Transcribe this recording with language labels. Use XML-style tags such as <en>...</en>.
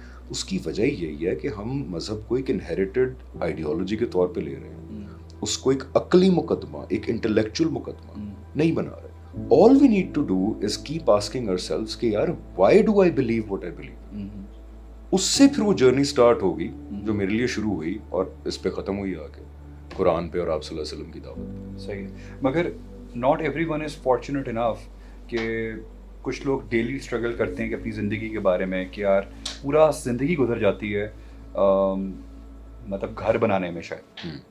<ur>اس کی وجہ یہی ہے کہ ہم مذہب کو ایک انہیریٹڈ آئیڈیالوجی کے طور پہ لے رہے ہیں, اس کو ایک عقلی مقدمہ, ایک انٹلیکچوئل مقدمہ نہیں بنا رہے.</ur> <en>All we need to do is keep asking ourselves</en> <ur>کہ یار</ur> <en>why do I believe what I believe.</en> <ur>اس سے پھر وہ جرنی سٹارٹ ہوگی جو میرے لیے شروع ہوئی اور اس پہ ختم ہوئی آگے قرآن پہ اور آپ صلی اللہ علیہ وسلم کی دعوت. صحیح. مگر</ur> <en>not everyone is fortunate enough</en> <ur>کہ کچھ لوگ ڈیلی اسٹرگل کرتے ہیں کہ اپنی زندگی کے بارے میں کہ یار پورا زندگی گزر جاتی ہے مطلب گھر بنانے میں شاید.</ur>